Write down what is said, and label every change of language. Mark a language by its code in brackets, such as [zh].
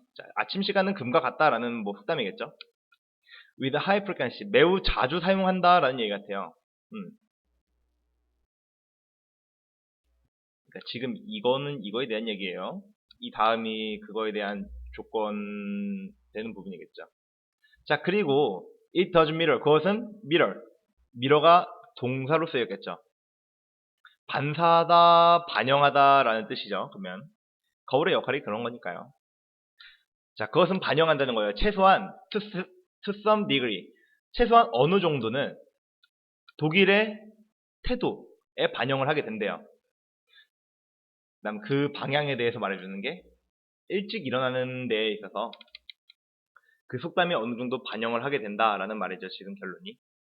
[ko] 자, 아침 시간은 금과 같다라는 뭐 속담이겠죠. [en] With high frequency. [ko] 매우 자주 사용한다라는 얘기 같아요. 그러니까 지금 이거는 이거에 대한 얘기예요. 이 다음이 그거에 대한 조건 되는 부분이겠죠. 자, 그리고 [en] it does mirror. [ko] 그것은 mirror. mirror가 동사로 쓰였겠죠. 반사하다, 반영하다라는 뜻이죠. 그러면 거울의 역할이 그런 거니까요. 자, 그것은 반영한다는 거예요. 최소한 [en] to some degree. [ko] 최소한 어느 정도는 독일의 태도에 반영을 하게 된대요. 그다음 그 방향에 대해서 말해주는 게 일찍 일어나는 데에 있어서 그 속담이 어느 정도 반영을 하게 된다라는 말이죠. 지금 결론이.